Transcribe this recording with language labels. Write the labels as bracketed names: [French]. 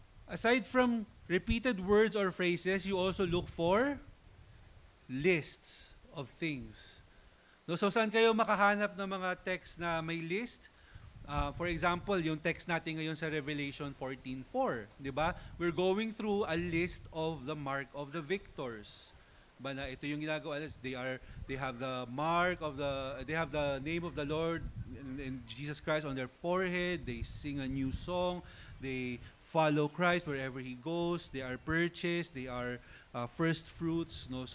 [English] Aside from repeated words or phrases, you also look for lists of things. [Filipino] No, so saan kayo makahanap ng mga text na may list? [English] For example, [Filipino] yung text natin ngayon sa Revelation 14:4, di ba? [English] We're going through a list of the mark of the victors. [Filipino] Ba na ito yung ginagawa, [English] they have the mark of they have the name of the Lord and Jesus Christ on their forehead, they sing a new song, they follow Christ wherever he goes, they are purchased, they are first fruits, no?